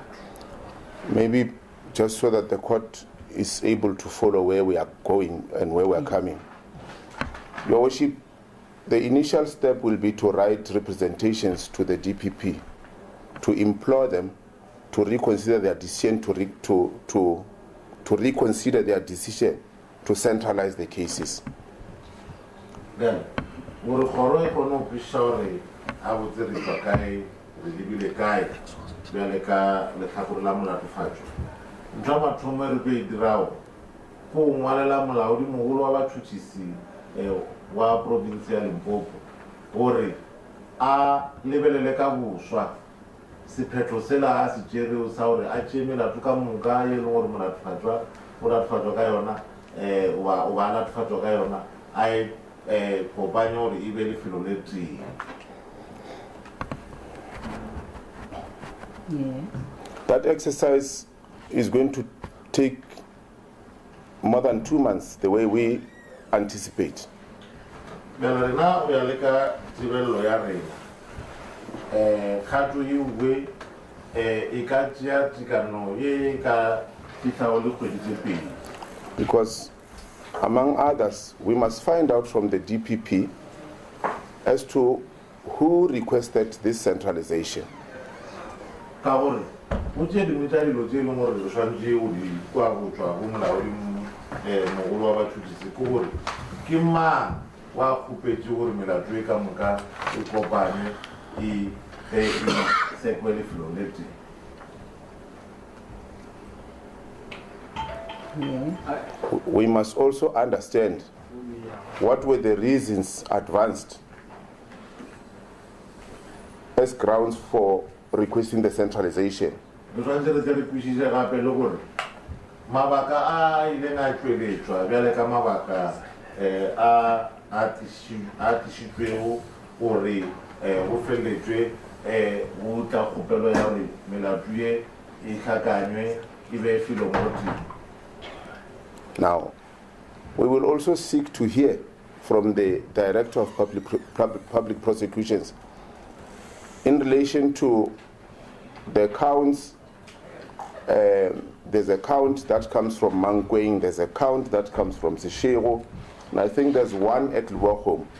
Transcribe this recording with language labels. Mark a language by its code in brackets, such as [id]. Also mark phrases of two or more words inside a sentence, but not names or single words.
[en] Maybe just so that the court is able to follow where we are going and where we are coming. Your Worship, the initial step will be to write representations to the DPP to implore them to reconsider their decision to reconsider their decision to centralize the cases. Then, [nso] gore kgoro e kgone go kwešiša gore a botse re tswa kae re lebile kae bjale ka letlhakore la molatofatšo. Ntho ya mathomo e re tlo e dirago go ngwalela molaodimogolo wa batšhotšhisi wa province ya Limpopo gore a lebelele ka boswa sephetho sela a se tšereo sa gore a tšee melato ka moka e leng gore molatofatšwa ka yona o ba latofatšwa ka yona a e kopanye gore e be lefelo le tee. [en] That exercise is going to take more than 2 months, the way we anticipate. [nso] Bjale rena o ya le ka tebelelo ya rena kgato e uwe e ka tšea tekano ye e ka fitlhago le kgwedi tse pedi. [en] Because among others, we must find out from the DPP as to who requested this centralization. [nso] Ka gore o tšee dingwe tša dilo tše e leng gore re tshwanetse o di kwa go tšwa go molaodimogolo wa batšhotšhisi ke gore ke mang wa kgopetše gore melato e ka moka e kopane e sekwe lefelo le tee. [en] We must also understand what were the reasons advanced as grounds for requesting the centralization. [nso] Re tshwanetse re tle re kwešiše gape le gore mabaka a ileng a tšweletšwa bjale ka mabaka a tlišitšwego gore go feletswe go tla kgopelo ya gore melato ye e tlhakanywe e be filo mo teng. [en] Now, we will also seek to hear from the Director of Public Prosecutions in relation to the counts. There's a count that comes from Mankweng, there's a count that comes from Seshego, and I think there's one at Lehlohonolo.